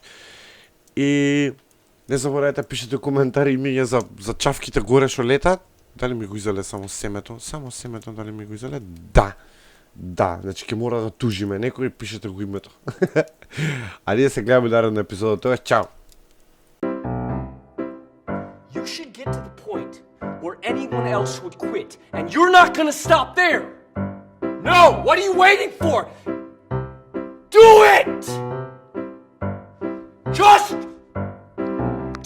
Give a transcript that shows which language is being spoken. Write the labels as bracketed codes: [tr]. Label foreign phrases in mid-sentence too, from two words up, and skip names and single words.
[mk] И не заборавајте пишете коментари и миѓа за чавките горе што летат. Дали ми го изеле само семето? Само семето дали ми го изеле? Да, значи ќе мора да тужиме некој, пишете го името. А ние се гледаме наредна епизода, тоа е чао. [en] You should get to the point where anyone else would quit, and you're not gonna stop there! No! What are you waiting for? Do it! Just do it!